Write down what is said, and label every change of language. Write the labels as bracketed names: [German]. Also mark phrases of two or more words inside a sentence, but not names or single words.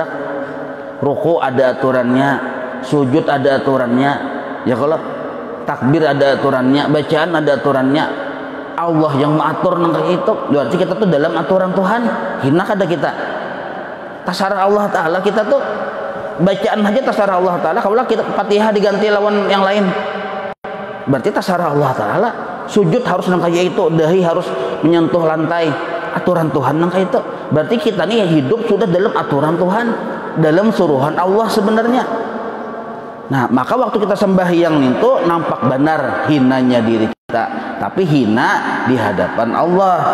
[Indonesian] Ruku ada aturannya, sujud ada aturannya, ya kalau takbir ada aturannya, bacaan ada aturannya. [Banjar] Allah yang mengatur nang itu, berarti kita tuh dalam aturan Tuhan. Hina kada kita? Tasarah Allah Ta'ala kita tuh bacaan aja tasarah Allah Ta'ala. Kalau kita Fatihah diganti lawan yang lain, berarti tasarah Allah Ta'ala. Sujud harus nang kayak itu, dahi harus menyentuh lantai, aturan Tuhan nang kayak itu. [Indonesian] Berarti kita nih hidup sudah dalam aturan Tuhan, dalam suruhan Allah sebenarnya. Nah, maka waktu kita sembahyang itu nampak benar hinanya diri kita, tapi hina di hadapan Allah.